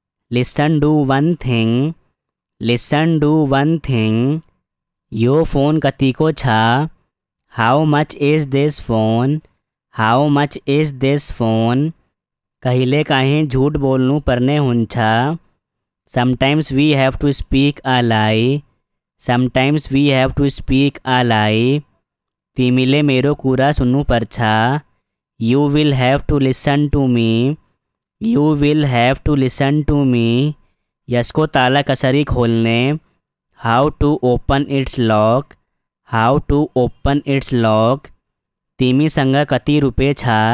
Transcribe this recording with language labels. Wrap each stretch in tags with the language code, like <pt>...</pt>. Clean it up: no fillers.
<en>Listen do one thing. Listen do one thing.</en> <ne>यो phone कतिको छ?</ne> <en>How much is this phone? How much is this phone?</en> <ne>कहिलेकाहीँ झुट बोल्नु पर्ने हुन्छ।</ne> <en>Sometimes we have to speak a lie. Sometimes we have to speak a lie.</en> <ne>तिमीले मेरो कुरा सुन्नुपर्छ।</ne> <en>You will have to listen to me. You will have to listen to me.</en> <ne>यसको ताला कसरी खोल्ने?</ne> <en>How to open its lock. How to open its lock.</en> <ne>तिमीसँग कति रुपियाँ छ?</ne>